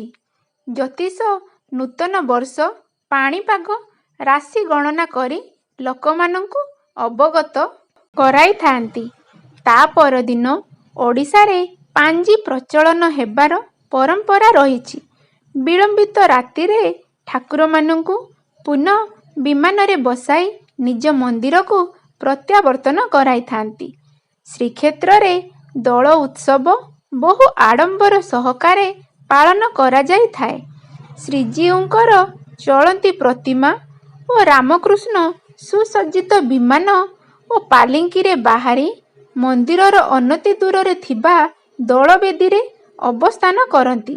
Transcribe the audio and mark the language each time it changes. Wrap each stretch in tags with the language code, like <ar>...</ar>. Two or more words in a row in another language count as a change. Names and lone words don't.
<or>ଜ୍ୟୋତିଷ ନୂତନ ବର୍ଷ ପାଣିପାଗ ରାଶି ଗଣନା କରି ଲୋକମାନଙ୍କୁ ଅବଗତ କରାଇ ଥାନ୍ତି। ତା ପର ଦିନ ଓଡ଼ିଶା ରେ ପାଞ୍ଜି ପ୍ରଚଳନ ହେବାର ପରମ୍ପରା ରହିଛି। ବିଳମ୍ବିତ ରାତି ରେ ଠାକୁର ମାନଙ୍କୁ ପୁନଃ ବିମାନ ରେ ବସାଇ ନିଜ ମନ୍ଦିର କୁ ପ୍ରତ୍ୟାବର୍ତ୍ତନ କରାଇ ଥାନ୍ତି। ଶ୍ରୀକ୍ଷେତ୍ର ରେ ଦୋଳ ଉତ୍ସବ ବହୁ ଆଡ଼ମ୍ବର ସହକାରେ ପାଳନ କରା ଯାଇ ଥାଏ। ଶ୍ରୀଜୀଉଙ୍କର ଚଳନ୍ତି ପ୍ରତିମା ଓ ରାମକୃଷ୍ଣ ସୁସଜ୍ଜିତ ବିମାନ ଓ ପାଲିଙ୍କି ରେ ବାହାରି ମନ୍ଦିରର ଅନତି ଦୂର ରେ ଥିବା ଦୋଳବେଦୀ ରେ ଅବସ୍ଥାନ କରନ୍ତି।</or>